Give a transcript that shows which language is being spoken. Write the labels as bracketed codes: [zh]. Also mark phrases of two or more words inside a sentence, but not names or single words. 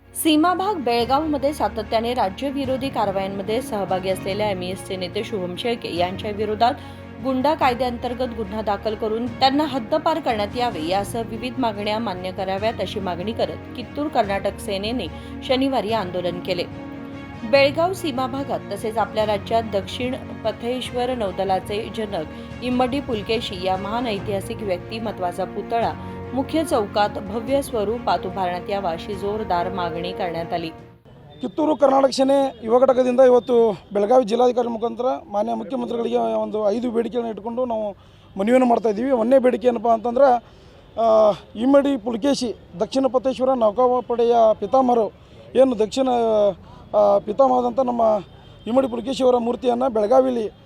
[mr] सीमा भाग बेळगावमध्ये सातत्याने राज्यविरोधी कारवायांमध्ये सहभागी असलेल्या एमईएसचे नेते शुभम शेळके यांच्या विरोधात गुंडा कायद्याअंतर्गत गुन्हा दाखल करून त्यांना हद्दपार करण्यात यावे यासह विविध मागण्या मान्य कराव्यात अशी मागणी करत कित्तूर कर्नाटक सेनेने शनिवारी आंदोलन केले। बेळगाव सीमा भागात तसेच आपल्या राज्यात दक्षिण पथेश्वर नौदलाचे जनक इम्मडी पुलकेशी या महान ऐतिहासिक व्यक्तिमत्वाचा पुतळा मुख्य चौकात भव्य स्वरूपात उभारण्यात यावा अशी जोरदार मागणी करण्यात आली। [kn] ಕಿತ್ತೂರು ಕರ್ನಾಟಕ ಸೇನೆ ಯುವ ಘಟಕದಿಂದ ಇವತ್ತು ಬೆಳಗಾವಿ ಜಿಲ್ಲಾಧಿಕಾರಿ ಮುಖಾಂತರ ಮಾನ್ಯ ಮುಖ್ಯಮಂತ್ರಿಗಳಿಗೆ ಒಂದು 5 ಬೇಡಿಕೆಗಳನ್ನು ಇಟ್ಟುಕೊಂಡು ನಾವು ಮನವಿಯನ್ನು ಮಾಡ್ತಾ ಇದ್ದೀವಿ। ಒಂದನೇ ಬೇಡಿಕೆ ಏನಪ್ಪ ಅಂತಂದ್ರೆ ಇಮ್ಮಡಿ ಪುಲಕೇಶಿ ದಕ್ಷಿಣ ಪಥೇಶ್ವರ ನೌಕಾಪಡೆಯ ಪಿತಾಮಹರು ಏನು ದಕ್ಷಿಣ ಪಿತಾಮಹದಂಥ ನಮ್ಮ ಇಮ್ಮಡಿ ಪುಲಕೇಶಿ ಅವರ ಮೂರ್ತಿಯನ್ನು ಬೆಳಗಾವಿಲಿ